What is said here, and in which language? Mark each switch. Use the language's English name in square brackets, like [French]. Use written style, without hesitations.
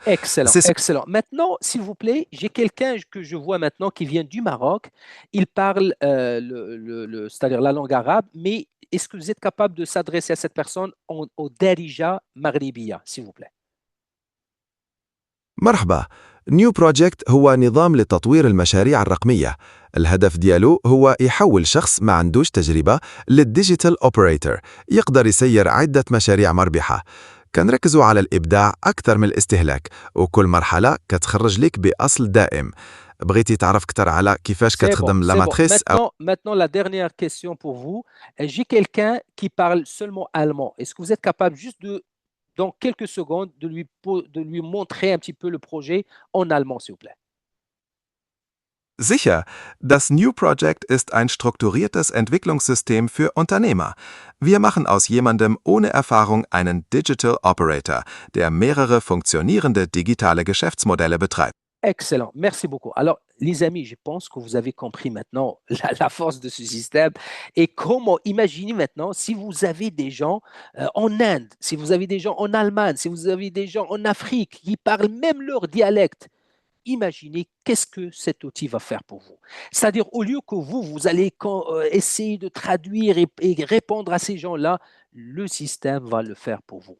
[French] Excellent, C'est ce excellent. Maintenant, s'il vous plaît, j'ai quelqu'un que je vois maintenant qui vient du Maroc. Il parle c'est-à-dire la langue arabe, mais est-ce que vous êtes capable de s'adresser à cette personne au Darija Maghribiya, s'il vous plaît? [Arabic] مرحبا. نيو بروجكت هو نظام لتطوير المشاريع الرقمية. الهدف ديالو هو يحول شخص ما عندوش تجربة للديجيتال اوبريتور يقدر يسير عدة مشاريع مربحة. كنركزوا على الإبداع أكثر من الاستهلاك وكل مرحلة كتخرج لك بأصل دائم. بغيتي تعرف أكثر على كيفاش [French] C'est bon, [Arabic] كتخدم لا [French] c'est bon. ماتريس أو Maintenant, la dernière question pour vous. J'ai quelqu'un qui parle seulement allemand. Est-ce que vous êtes capable juste dans quelques secondes, de lui montrer un petit peu le projet en allemand, s'il vous plaît? [German] Sicher, das New Project ist ein strukturiertes Entwicklungssystem für Unternehmer. Wir machen aus jemandem ohne Erfahrung einen Digital Operator, der mehrere funktionierende digitale Geschäftsmodelle betreibt. [French] Excellent, merci beaucoup. Alors, les amis, je pense que vous avez compris maintenant la force de ce système et comment, imaginez maintenant si vous avez des gens en Inde, si vous avez des gens en Allemagne, si vous avez des gens en Afrique qui parlent même leur dialecte. Imaginez qu'est-ce que cet outil va faire pour vous. C'est-à-dire, au lieu que vous allez essayer de traduire et répondre à ces gens-là, le système va le faire pour vous.